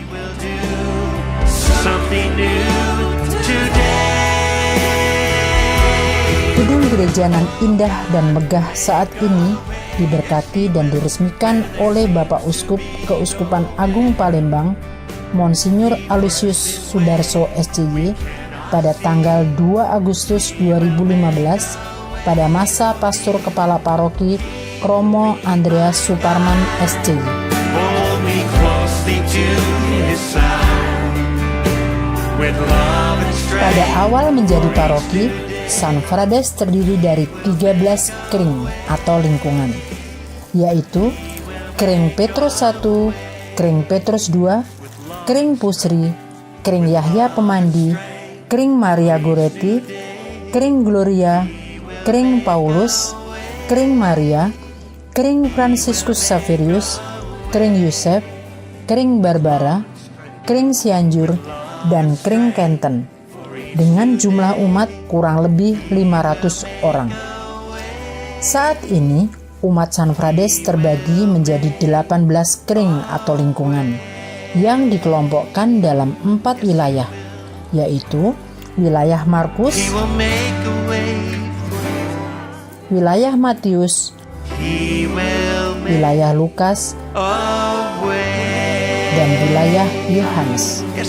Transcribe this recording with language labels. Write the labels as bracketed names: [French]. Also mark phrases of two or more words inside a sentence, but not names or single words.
[Indonesian] Gedung gereja nan indah dan megah saat ini diberkati dan diresmikan oleh Bapak Uskup Keuskupan Agung Palembang, Monsinyur Aloysius Sudarso SCY pada tanggal 2 Agustus 2015 pada masa Pastor Kepala Paroki Romo Andreas Suparman SCY. Pada awal menjadi paroki, San Frades terdiri dari 13 kring atau lingkungan, yaitu Kring Petrus I, Kring Petrus II, Kring Pusri, Kring Yahya Pemandi, Kring Maria Goretti, Kring Gloria, Kring Paulus, Kring Maria, Kring Fransiskus Saverius, Kring Yusef, Kring Barbara, Kring Cianjur, dan Kring Kenten, dengan jumlah umat kurang lebih 500 orang. Saat ini, umat San Frades terbagi menjadi 18 kring atau lingkungan, yang dikelompokkan dalam 4 wilayah, yaitu wilayah Markus, wilayah Matius, wilayah Lukas, dan wilayah Yohanes.